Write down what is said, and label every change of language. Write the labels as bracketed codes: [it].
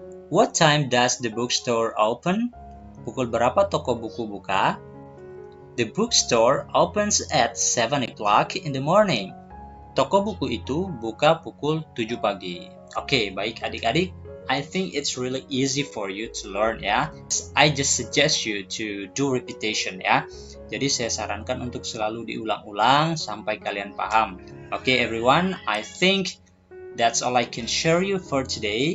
[en] What time does the bookstore open? [id] Pukul berapa toko buku buka? [en] The bookstore opens at 7 o'clock in the morning. [id] Toko buku itu buka pukul 7 pagi. Oke, baik adik-adik. [en] I think it's really easy for you to learn ya. I just suggest you to do repetition ya. [id] Jadi saya sarankan untuk selalu diulang-ulang sampai kalian paham. [en] Okay everyone, I think that's all I can share you for today.